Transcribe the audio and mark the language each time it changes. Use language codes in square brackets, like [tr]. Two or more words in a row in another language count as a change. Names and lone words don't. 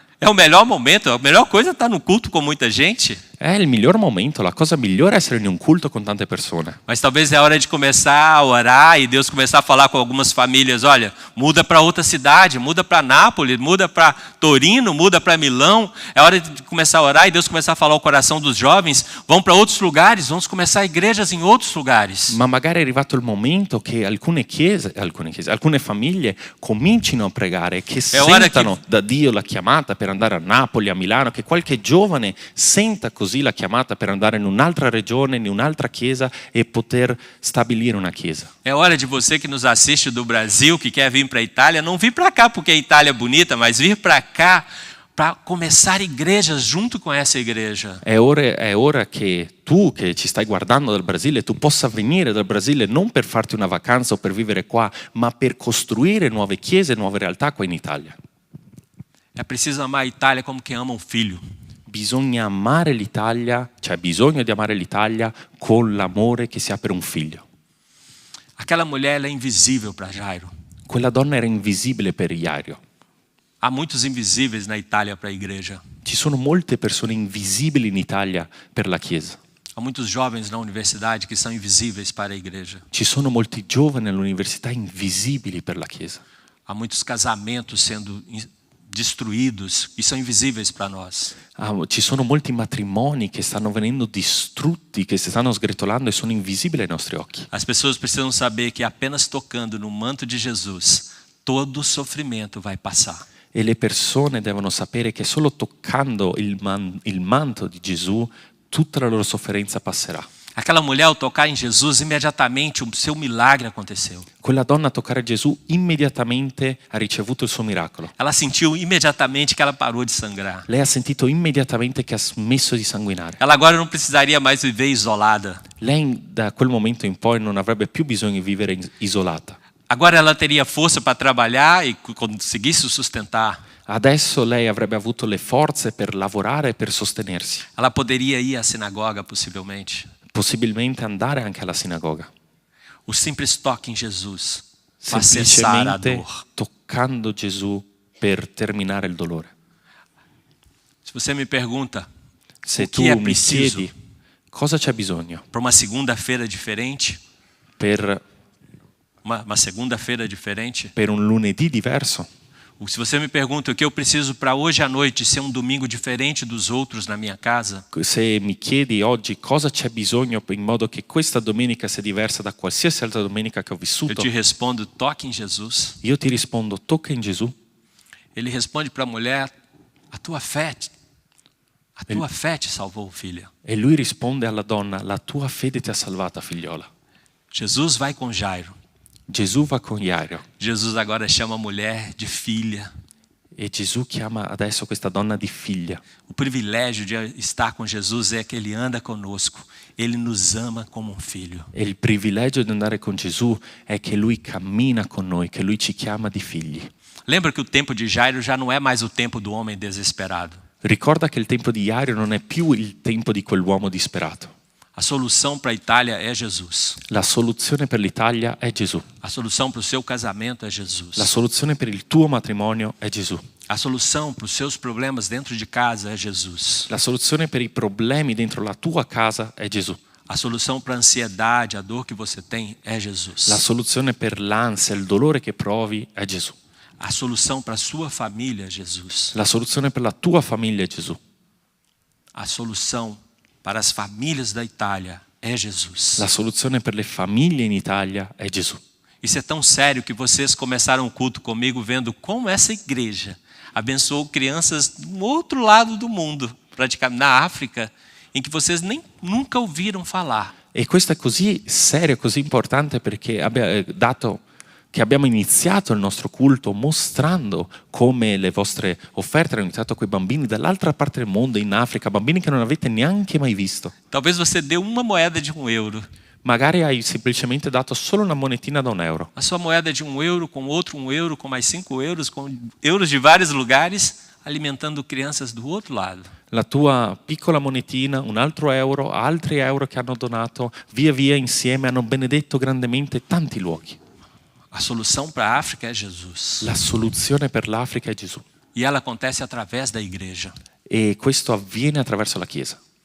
[pt] É o melhor momento, a melhor coisa é estar no culto com muita gente. [it] È il miglior momento, la cosa migliore è essere in un culto con tante persone. [pt] Mas talvez é hora de começar a orar e Deus começar a falar com algumas famílias, olha, muda para outra cidade, muda para Nápoles, muda para Torino, muda para Milão. É hora de começar a orar e Deus começar a falar ao coração dos jovens, vão para outros lugares, vamos começar igrejas em outros lugares. [it] Ma magari è arrivato il momento che alcune famiglie comincino a pregare, che ora sentano da Dio la chiamata per andare a Napoli, a Milano, che qualche giovane senta così la chiamata per andare in un'altra regione, in un'altra chiesa e poter stabilire una chiesa. [pt] É hora de você que nos assiste do Brasil, que quer vir para a Itália, não vir para cá porque a Itália é bonita, mas vir para cá para começar igrejas junto com essa igreja. [it] È ora che tu che ci stai guardando dal Brasile, tu possa venire dal Brasile non per farti una vacanza o per vivere qua, ma per costruire nuove chiese, nuove realtà qua in Italia. [pt] É preciso amar a Itália como quem ama um filho. [it] Bisogna amare l'Italia, cioè bisogno di amare l'Italia con l'amore che si ha per un figlio. [pt] Aquela mulher ela é invisível para Jairo. [it] Quella donna era invisibile per Iario. [pt] Há muitos invisíveis na Itália para a igreja. [it] Ci sono molte persone invisibili in Italia per la Chiesa. [pt] Há muitos jovens na universidade que são invisíveis para a igreja. [it] Ci sono molti giovani all'università invisibili per la Chiesa. [pt] Há muitos casamentos sendo destruídos e são invisíveis para nós. [it] Ci sono molti matrimoni che stanno venendo distrutti, che si stanno sgretolando e sono invisibili ai nostri occhi. [pt] As pessoas precisam saber que apenas tocando no manto de Jesus, todo sofrimento vai passar. [it] E le persone devono sapere che solo toccando il manto di Gesù tutta la loro sofferenza passerà. [pt] Aquela mulher, ao tocar em Jesus, imediatamente o seu milagre aconteceu. [it] Quella donna a toccare Gesù immediatamente ha ricevuto il suo miracolo. [pt] Ela sentiu imediatamente que ela parou de sangrar. [it] Lei ha sentito immediatamente che ha smesso di sanguinare. [pt] Ela agora não precisaria mais viver isolada. [it] Lei da quel momento in poi non avrebbe più bisogno di vivere isolata. [pt] Agora ela teria força para trabalhar e conseguir se sustentar. [it] Adesso lei avrebbe avuto le forze per lavorare e per sostenersi. [pt] Ela poderia ir à sinagoga, possivelmente. [it] possibilmente andare anche alla sinagoga, [pt] O simples toque em Jesus faz cessar a [it] semplicemente [pt] dor. [it] toccando Gesù per terminare il dolore. [pt] Se você me pergunta [it] Se [pt] o [it] tu [pt] que é [it] mi [pt] preciso [it] chiedi cosa c'è bisogno [pt] para uma segunda-feira diferente, [it] per [pt] uma segunda-feira diferente, [it] un lunedì diverso, [pt] ou se você me pergunta o que eu preciso para hoje à noite ser um domingo diferente dos outros na minha casa, [it] se mi chiedi oggi cosa c'è bisogno in modo che questa domenica sia diversa da qualsiasi altra domenica che ho [pt] eu [it] vissuto, [pt] te respondo: toque em Jesus. [it] io ti rispondo tocca in Gesù. [pt] Ele responde para a mulher: a tua fé te salvou, filha. [it] E lui risponde alla donna, la tua fede ti ha salvata, figliola. [pt] Jesus vai com Jairo. [it] Gesù va con Jairo [pt] Jesus agora chama a mulher de filha. [it] e Gesù chiama adesso questa donna di figlia. [pt] O privilégio de estar com Jesus é que Ele anda conosco. Ele nos ama como um filho. [it] E il privilegio di andare con Gesù è che lui cammina con noi, che lui ci chiama di figli. [pt] Lembra que o tempo de Jairo já não é mais o tempo do homem desesperado. [it] Ricorda che il tempo di Jairo non è più il tempo di quell'uomo disperato. [pt] A solução para a Itália é Jesus. [it] La soluzione per l'Italia è Gesù. [pt] A solução para o seu casamento é Jesus. [it] La soluzione per il tuo matrimonio è Gesù. [pt] A solução para os seus problemas dentro de casa é Jesus. [it] La soluzione per i problemi dentro la tua casa è Gesù. [pt] A solução para a ansiedade, a dor que você tem é Jesus. [it] La soluzione per l'ansia, il dolore che provi è Gesù. [pt] A solução para a sua família é Jesus. [it] La soluzione per la tua famiglia è Gesù. [pt] A solução para as famílias da Itália é Jesus. [it] La soluzione per le famiglie in Italia è Gesù. [pt] Isso é tão sério que vocês começaram o culto comigo vendo como essa igreja abençoou crianças do outro lado do mundo, praticamente na África, em que vocês nunca ouviram falar. [it] E questo è così serio, così importante perché dato che abbiamo iniziato il nostro culto mostrando come le vostre offerte hanno iniziato a quei bambini dall'altra parte del mondo, in Africa, bambini che non avete neanche mai visto. [pt] Talvez você deu uma moeda de €1. [it] Magari hai semplicemente dato solo una monetina da €1. [pt] A sua moeda de €1, com outro €1, com mais €5, com euros de vários lugares, alimentando crianças do outro lado. [it] La tua piccola monetina, un altro euro, altri euro che hanno donato, via via insieme hanno benedetto grandemente tanti luoghi. [pt] A solução para a África é Jesus. [it] La soluzione per l'Africa è Gesù. [pt] E ela acontece através da igreja. [it] E questo avviene attraverso la Chiesa.